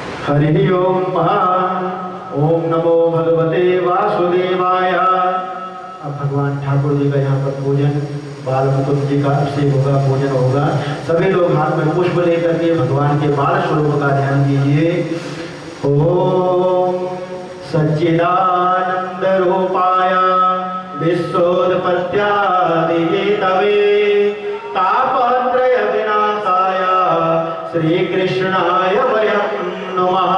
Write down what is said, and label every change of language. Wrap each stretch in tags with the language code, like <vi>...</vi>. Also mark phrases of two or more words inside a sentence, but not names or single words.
<sa>हरि ओम ओम नमो भगवते वासुदेवाय।</sa> <hi>अब भगवान ठाकुर जी का यहाँ पर पूजन, बाल मुकुंद जी का अभिषेक होगा, पूजन होगा। सभी लोग हाथ में पुष्प लेकर के भगवान के बाल स्वरूप का ध्यान कीजिए।</hi> <sa>ओम सच्चिदानंद रूपाय विश्वोत्पत्त्यादि हेतवे तापत्रय विनाशाय श्री कृष्णाय वयं नमः।</sa>